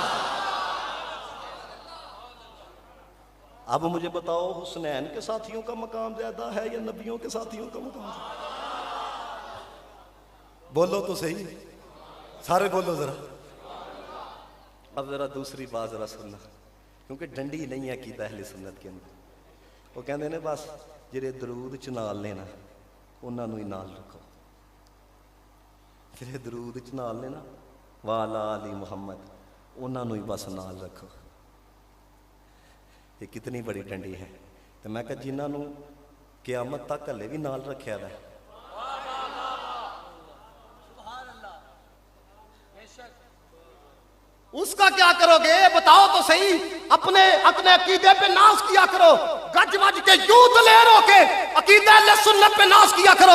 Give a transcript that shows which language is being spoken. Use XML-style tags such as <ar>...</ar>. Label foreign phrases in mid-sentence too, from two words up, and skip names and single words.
<ur>اب مجھے بتاؤ حسنین کے ساتھیوں کا مقام زیادہ ہے یا نبیوں کے ساتھیوں کا مقام زیادہ؟ بولو تو صحیح, سارے بولو ذرا. اب ذرا دوسری بات ذرا سننا, کیونکہ ڈنڈی نہیں ہے عقیدہ اہل سنت کے اندر.</ur> <pa>وہ کہندے نے بس جڑے درود چ نال لینا انہاں نوں ہی نال رکھو, جڑے درود چ نال لینا والا علی محمد انہاں نوں ہی بس نال رکھو.</pa> <ur>یہ کتنی بڑی ڈنڈی ہے.</ur> <pa>تو میں کہا جنہاں نوں قیامت تک ہلے بھی نال رکھیا ہے,</pa> <ur>اس کا کیا کرو گے؟ بتاؤ تو صحیح. اپنے عقیدے پہ ناز کیا کرو, گج وج کے یوں دلیر ہو کے عقیدہ اہل سنت پہ ناز کیا کرو.</ur>